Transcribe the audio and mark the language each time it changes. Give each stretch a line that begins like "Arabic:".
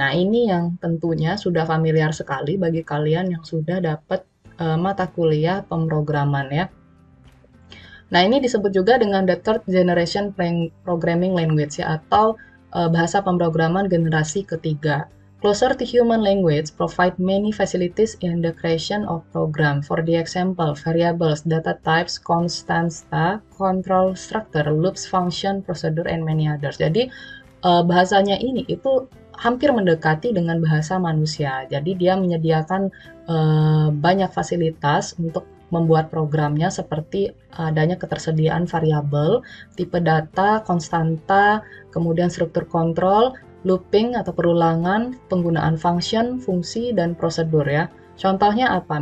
Indonesian: Nah, ini yang tentunya sudah familiar sekali bagi kalian yang sudah dapat mata kuliah pemrograman ya. Nah, ini disebut juga dengan
English: the third generation programming language
Indonesian: ya, atau bahasa pemrograman generasi ketiga.
English: Closer to human language, provide many facilities in the creation of program. For the example, variables, data types, constanta, control structure, loops, function, procedure, and many others.
Indonesian: Jadi bahasanya ini itu hampir mendekati dengan bahasa manusia. Jadi dia menyediakan banyak fasilitas untuk membuat programnya seperti adanya ketersediaan variabel, tipe data, konstanta, kemudian struktur kontrol, looping atau perulangan, penggunaan function, fungsi, dan prosedur ya. Contohnya apa?